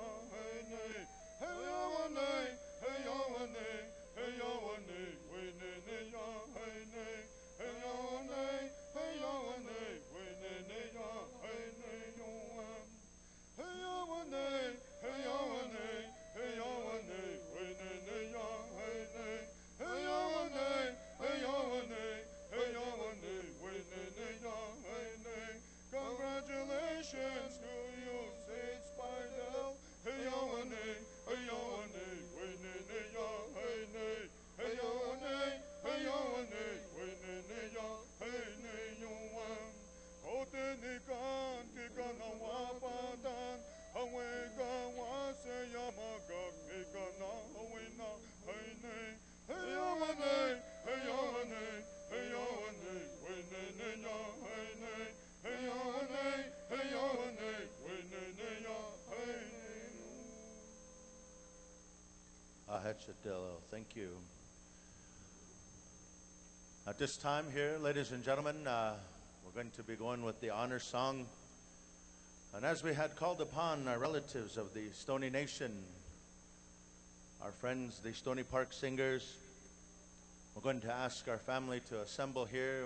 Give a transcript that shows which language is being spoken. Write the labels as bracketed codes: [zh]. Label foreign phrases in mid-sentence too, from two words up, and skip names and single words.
[en] hey Yawane, hey Yawane, hey Yawane, wait hey Yawane, hey Yawane, hey Yawane, wait hey Yawane, hey Yawane, hey Yawane, hey Yawane, wait hey Yawane, hey Yawane, hey Yawane, hey Yawane, wait hey Yawane. Congratulations to you, Saint Spidel. Hey Yawane, hey Yawane, wait hey Yawane, hey Yawane, hey Yawane, wait hey Yawane. [sto] Otenikan kikana wapadan, aweka wase yamaka kikana awina hayne. Hey Yawane, hey Yawane, hey Yawane, wait hey Yawane, hey Yawane, hey Yawane, wait hey Yawane. Ahechatelo, [en] thank you. At this time here, ladies and gentlemen, we're going to be going with the honor song. And as we had called upon our relatives of the Stoney Nation, our friends, the Stony Park Singers, we're going to ask our family to assemble here.